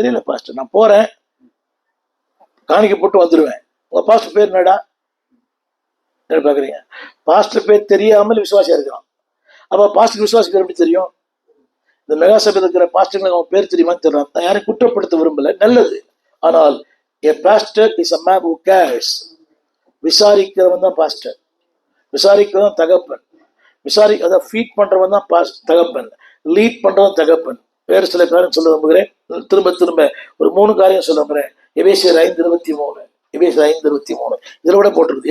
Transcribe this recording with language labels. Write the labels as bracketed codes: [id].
[ta] தெரியல பாஸ்டர், நான் போறேன், காணிக்க போட்டு வந்துடுவேன். உங்க பாஸ்டர் பேர் நடா என்ன பாக்குறீங்க? பாஸ்டர் பேர் தெரியாமல் விசுவாசியா இருக்கிறான். அப்ப பாஸ்டர் விசுவாசி பேர் எப்படி தெரியும்? இந்த மெகா சபையில் இருக்கிற பாஸ்டர்களுக்கு அவன் பேர் தெரியுமான்னு தெரியல. நான் யாரையும் குற்றப்படுத்த விரும்பல, நல்லது. ஆனால் [en] a pastor is a man who cares. [ta] விசாரிக்கிறவன் தான் பாஸ்டர், விசாரிக்கிறவன் தகப்பன், அதை ஃபீட் பண்றவன் தான் தகப்பன், லீட் பண்றவன் தகப்பன். வேறு சில காரியம் சொல்ல விரும்புகிறேன். திரும்ப ஒரு 3 காரியம் சொல்ல விரும்புகிறேன். எபேசியர் 5:23, எபேசியர் 5:23 இதில் கூட போட்டிருக்கு.